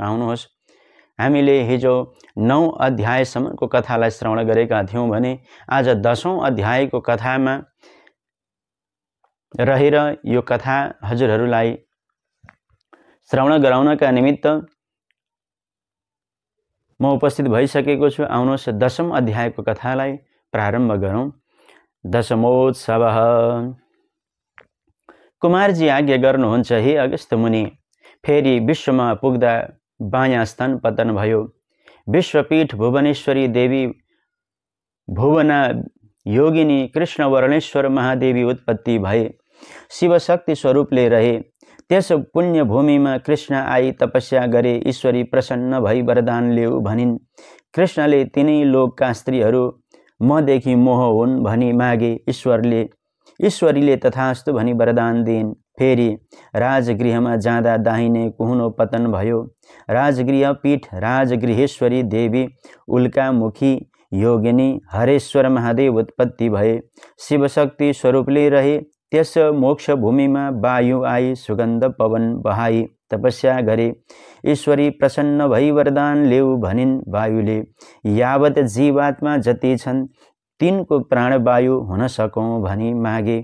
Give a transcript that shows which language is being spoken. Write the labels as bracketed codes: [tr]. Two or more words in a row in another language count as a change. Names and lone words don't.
[ne] आउनुहोस्, हामीले हिजो 9 अध्यायसम्मको कथालाई श्रवण गरेका थियौँ भने आज 10औं अध्यायको कथामा रहेर यो कथा हजुरहरूलाई श्रवण गराउनका निमित्त म उपस्थित भइसकेको छु। आउनुहोस्, 10औं अध्यायको कथालाई प्रारम्भ गरौँ। दशमोत्सवः। कुमारजी आज्ञा गर्नुहुन्छ, हे अगस्त्य मुनि। फेरि विश्वमा पुग्दा बायाँ स्तन पतन भयो। विश्वपीठ भुवनेश्वरी देवी भुवना योगिनी कृष्ण वर्णेश्वर महादेवी उत्पत्ति भए। शिवशक्ति स्वरूपले रहे। त्यस पुण्य भूमिमा कृष्ण आई तपस्या गरे। ईश्वरी प्रसन्न भई वरदान ल्याऊ भनिन्। कृष्णले तिनै लोकका स्त्रीहरू मदेखि मोह हुन् भनी मागे। ईश्वरीले तथास्तु भनी वरदान दिइन्। फेरि राजगृहमा जाँदा दाहिने कुहुनो पतन भयो। राजगृह पीठ राजगृहेश्वरी देवी उल्कामुखी योगिनी हरेश्वर महादेव उत्पत्ति भए। शिवशक्ति स्वरूपले रहे। त्यस मोक्ष भूमिमा वायु आई सुगन्ध पवन बहाई तपस्या गरे। ईश्वरी प्रसन्न भई वरदान ल्याऊ भनिन्। वायुले यावत जीवात्मा जति छन् तिनको प्राणवायु हुन सकौँ भनी मागे।